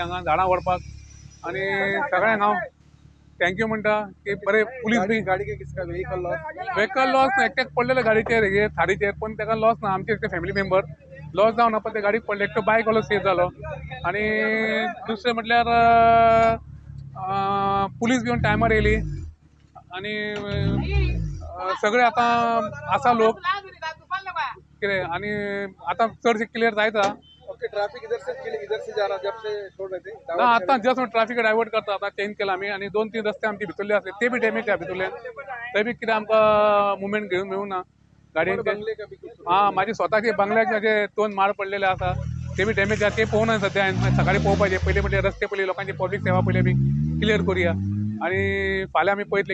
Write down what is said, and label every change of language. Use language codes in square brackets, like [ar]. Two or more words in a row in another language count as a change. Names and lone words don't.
[kok] हांगा झाडां व्हरपाक आणि सगळ्यांक हांव थँक्यू म्हणटा की बरे पुलीस बी [en] vehicle loss [kok] एकट्याक पडलेले गाडीचेर हे थारीचेर पण ताका लॉस ना आमचे [en] family member loss [kok] जावना पण ते गाडीक पडले एकटो बायक वालो सेफ जालो आणि दुसरें म्हटल्यार पुलीस बी टायमार येयली आणि सगळे आतां आसा लोक कितें आणि आतां चडशें क्लियर जायता [hi] ट्रैफिक इधर से जा रहा जब से छोड़ रहे थे [kok] ना आता [en] just traffic divert [kok] करता आता चेंज केला आम्ही आणि 2-3 रस्ते आमचे भितरले असले ते बी डॅमेज आहे भितरले ते बी कितें आमकां मुवमेंट घेवन मेळूना गाडयांचे हां माझे स्वताचे बंगल्याचे जे 2 माड पडलेले आसा ते बी डॅमेज आहा ते पळोवना सध्या हांवें सकाळी पळोवपाचे पयलीं म्हणजे रस्ते पयलीं लोकांची पब्लीक सेवा पयलीं आमी क्लियर करुया आणि फाल्यां आमी पळयतले